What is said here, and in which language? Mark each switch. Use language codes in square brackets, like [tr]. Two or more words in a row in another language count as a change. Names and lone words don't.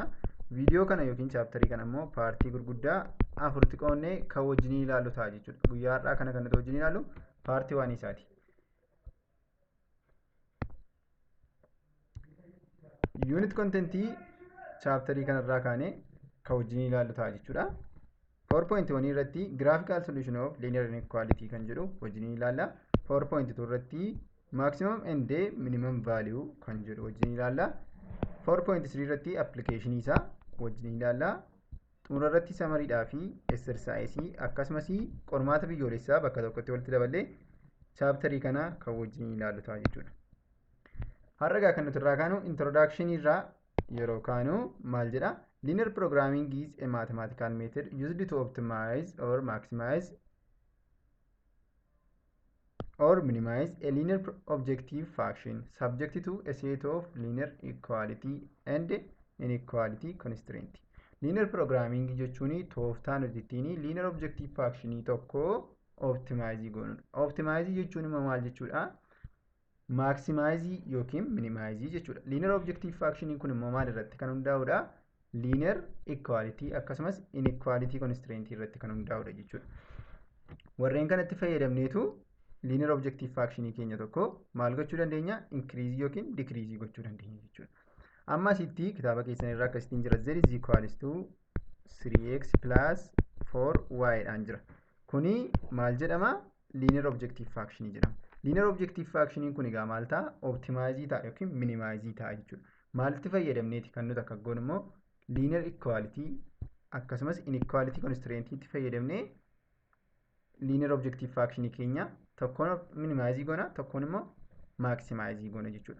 [om] Viidiyoo kana yookiin chaaptarii kana immoo paartii gurguddaa afuritti qoonnee kan wajjin ilaallu ta'a jechuudha. Guyyaa har'aa kana kan nuti wajjin ilaallu paartii 1 isaati. Unit contentii chaaptarii kanarraa kaanee kan wajjin ilaallu ta'a jechuudha. 4.1 irratti [en] graphical solution of linear inequality [om] kan jedhu wajjin ilaalla. 4.2 irratti [en] maximum and minimum value [om] kan jedhu wajjin ilaalla. 4.3 irratti application isaa wajjin ilaalla. Xumura irratti samariidhaa fi exercise akkasumas qormaata biyyoolessaa bakka tokkotti walitti daballee chaaptarii kana kan wajjin ilaallu ta'a jechuudha. Har'a kan nuti irraa kaanu introduction irraa yeroo kaanu maal jedha? [en] Linear programming is a mathematical method used to optimize or maximize or minimize a linear objective function subject to a set of linear equality and inequality constraint. [om] Linear programming jechuun tooftaan hojjettiin [en] linear objective function [om] tokko optimize goonudha. Optimize jechuun maal jechuudha? Maximize yookiin minimize jechuudha. [en] Linear objective function [om] kun immoo maal irratti kan hundaa'udha? [en] Linear equality [om] akkasumas [en] inequality constraint [om] irratti kan hundaa'udha jechuudha. Warreen kanatti fayyadamneetu [en] linear objective function [om] keenya tokko maal gochuu dandeenya? Increase yookiin decrease gochuu dandeenya jechuudha. Amma asitti kitaaba keessan irraa akkasitiin jira [en] z is equals to 3x plus 4y [om] dhaan jira. Kuni maal jedhama? [en] Linear objective function jedhama. [om] Linear objective function kun egaa maal ta'a? Optimize ta'a yookiin minimize ta'a jechuudha. Maalitti fayyadamneeti kan nuti akka goonu immoo [en] linear equality [om] akkasumas [en] inequality constraint [om] itti fayyadamnee [en] linear objective function [om] keenya tokkoon minimize goona tokkoon immoo maximize goona jechuudha.